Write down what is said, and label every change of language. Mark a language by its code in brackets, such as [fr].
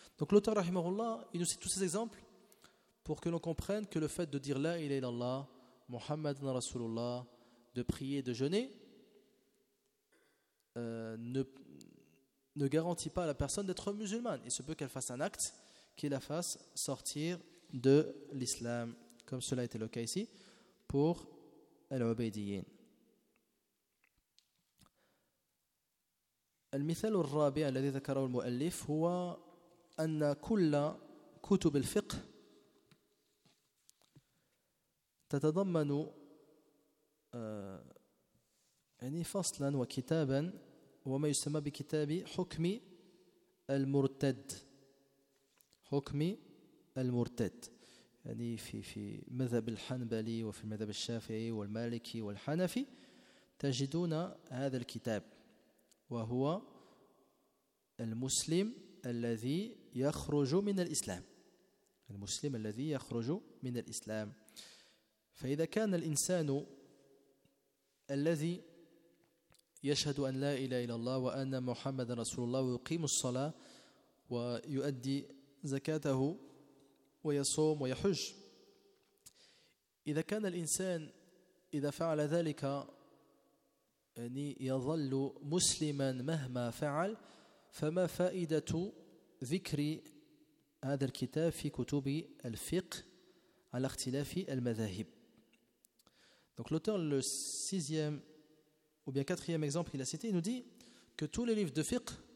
[fr] Donc l'auteur, rahimahullah, il nous cite tous ces exemples pour que l'on comprenne que le fait de dire « La ilaha illallah, Muhammad Rasulullah », de prier, de jeûner, ne garantit pas à la personne d'être musulmane. Il se peut qu'elle fasse un acte qui la fasse sortir de l'islam, comme cela a été le cas ici, pour Al-Ubaydiyyin. [ar] المثال الرابع الذي ذكره المؤلف هو أن كل كتب الفقه تتضمن يعني فصلا وكتابا وما يسمى بكتاب حكم المرتد. حكم المرتد يعني في مذهب الحنبلي وفي المذهب الشافعي والمالكي والحنفي تجدون هذا الكتاب وهو المسلم الذي يخرج من الإسلام. المسلم الذي يخرج من الإسلام. فإذا كان الإنسان الذي يشهد أن لا إله إلا الله وأن محمد رسول الله ويقيم الصلاة ويؤدي زكاته ويصوم ويحج, إذا كان الإنسان إذا فعل ذلك يعني يظل مسلما مهما فعل, فما فائدة ذكر هذا الكتاب في كتب الفقه على اختلاف المذاهب؟ [fr] Donc l'auteur, le sixième ou bien quatrième exemple qu'il a cité, il nous dit que tous les livres de fiqh,